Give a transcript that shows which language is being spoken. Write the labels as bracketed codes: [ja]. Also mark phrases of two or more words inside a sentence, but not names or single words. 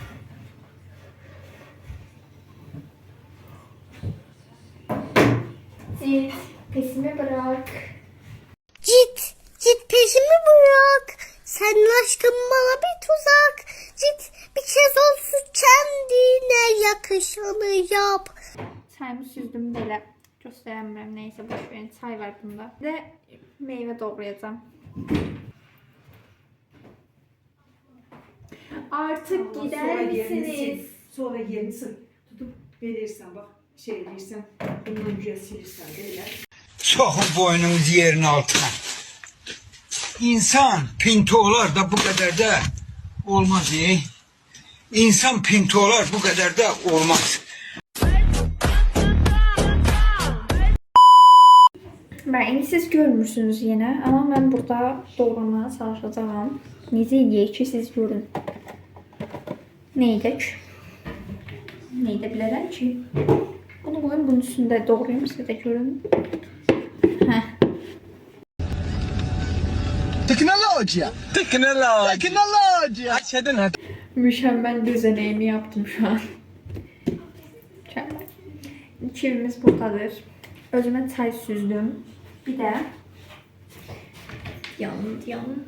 [tr] Git. Pesimi bırak. Git peşimi bırak. Senin aşkın bana bir tuzak. Git bir kez olsun kendine yakışanı yap. [az] Çayımı süzdüm belə. Göstərəmirəm, neysə boş verin. [tr] Çay var bunda. Və meyvə doğrayacağım. Artık gider misiniz? Sonra yerini tutup verirsen bak şey verirsen bundan güzel silirsen böyle. Sokun boynunuzu yerin altına. İnsan pintolar da bu kadar da olmaz ya. İnsan pintolar bu kadar da olmaz. [az] İndi siz görmürsünüz yenə, amma mən burada doğramaya çalışacağam. Necə eləyək ki, siz görün. Nə edək? Nə edə bilərəm ki? Bunu qoyun, bunun üstündə doğrayım, siz də görün. Heh. [tr] Mükemmel düzeneyimi yaptım şu an. Mükemmel. Çivimiz buradadır. Özüme çay süzdüm. Bir de yanın.